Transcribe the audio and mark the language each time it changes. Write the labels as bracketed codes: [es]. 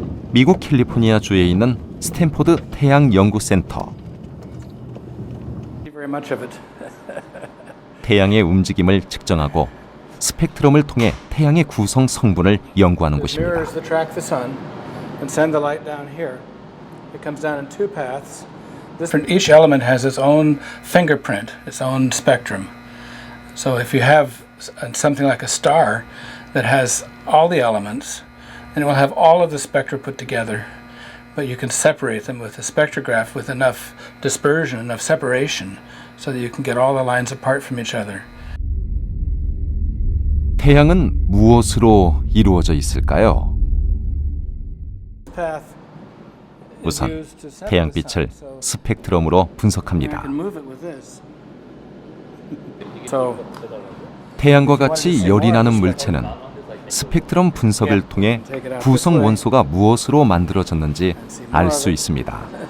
[ko] 미국 캘리포니아주에 있는 스탠포드 태양연구센터. [en] Very much of it. [ko] 태양의 움직임을 측정하고 스펙트럼을 통해 태양의 구성 성분을 연구하는 곳입니다. [en] Mirrors that track the sun and send the light down here. It comes down in two paths. Each element has its own fingerprint, its own spectrum. So if you have something like a star that has all the elements, then it will have all of the spectra put together. But you can separate them with a spectrograph with enough dispersion, enough separation, so that you can get all the lines apart from each other. [ko] 태양은 무엇으로 이루어져 있을까요? 우선 태양빛을 스펙트럼으로 분석합니다. 태양과 같이 열이 나는 물체는 스펙트럼 분석을 통해 구성 원소가 무엇으로 만들어졌는지 알 수 있습니다.